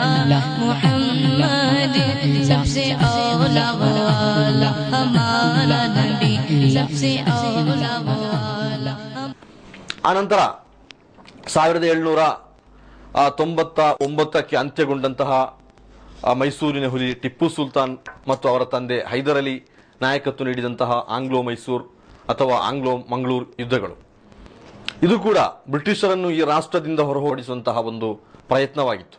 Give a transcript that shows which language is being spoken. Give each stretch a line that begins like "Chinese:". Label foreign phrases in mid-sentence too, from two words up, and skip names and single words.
Urdu: मोहम्मद सबसे औला वाला हमारा नबी सबसे औला वाला।
Kannada: ಆನಂತರ 1799ಕ್ಕೆ ಅಂತ್ಯಗೊಂಡಂತಹ ಮೈಸೂರಿನ ಹುಲಿ ಟಿಪ್ಪು ಸುಲ್ತಾನ್ ಮತ್ತು ಅವರ ತಂದೆ ಹೈದರ್ ಅಲಿ ನಾಯಕತ್ವ ನೀಡಿದಂತಹ ಆಂಗ್ಲೋ ಮೈಸೂರು ಅಥವಾ ಆಂಗ್ಲೋ ಮಂಗಳೂರು ಯುದ್ಧಗಳು, ಇದು ಕೂಡ ಬ್ರಿಟಿಷರನ್ನು ಈ ರಾಷ್ಟ್ರದಿಂದ ಹೊರಹೋಡಿಸುವಂತಹ ಒಂದು ಪ್ರಯತ್ನವಾಗಿತ್ತು.